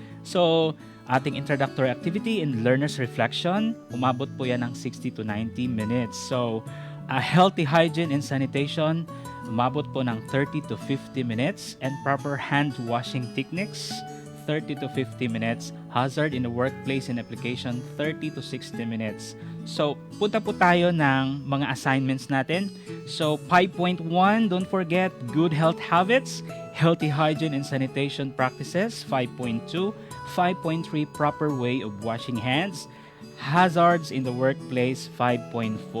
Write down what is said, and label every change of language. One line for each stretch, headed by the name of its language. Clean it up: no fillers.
English: So, ating introductory activity and learner's reflection,
Filipino: umabot po yan ng
English: 60 to 90 minutes. So, healthy hygiene and sanitation,
Filipino: umabot po ng
English: 30 to 50 minutes. And proper hand washing techniques, 30 to 50 minutes. Hazard in the workplace and application, 30 to 60 minutes.
Filipino: So, punta po tayo ng mga assignments natin.
English: So, 5.1, don't forget, good health habits, healthy hygiene and sanitation practices, 5.2, 5.3, proper way of washing hands, hazards in the workplace, 5.4.